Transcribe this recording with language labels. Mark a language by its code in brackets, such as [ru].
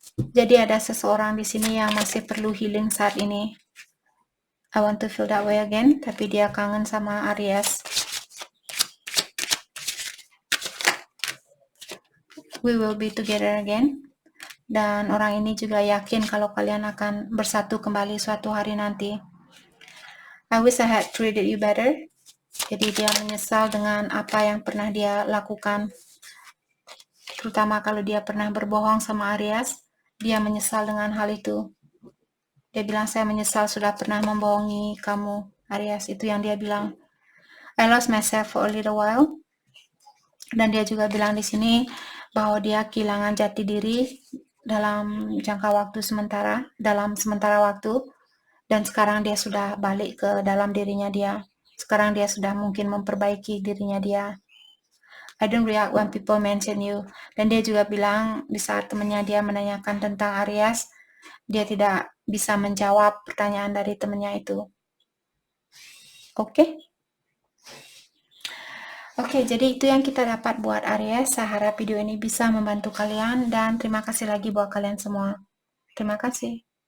[id] Jadi ada seseorang di sini yang masih perlu healing saat ini. [en] I want to feel that way again, [id] tapi dia kangen sama Aries. [en] We will be together again. [id] Dan orang ini juga yakin kalau kalian akan bersatu kembali suatu hari nanti. [en] I wish I had treated you better. [id] Jadi dia menyesal dengan apa yang pernah dia lakukan. Terutama kalau dia pernah berbohong sama Aries, dia menyesal dengan hal itu. Dia bilang, saya menyesal sudah pernah membohongi kamu, Aries. Itu yang dia bilang. [en] I lost myself for a little while. [id] Dan dia juga bilang di sini bahwa dia kehilangan jati diri dalam jangka waktu dalam sementara waktu. Dan sekarang dia sudah balik ke dalam dirinya dia. Sekarang dia sudah mungkin memperbaiki dirinya dia. [en] I don't react when people mention you. [id] Dan dia juga bilang di saat temannya dia menanyakan tentang Aries, dia tidak bisa menjawab pertanyaan dari temannya itu. Oke? Oke, jadi itu yang kita dapat buat Aries. Saya harap video ini bisa membantu kalian dan terima kasih lagi buat kalian semua. Terima kasih.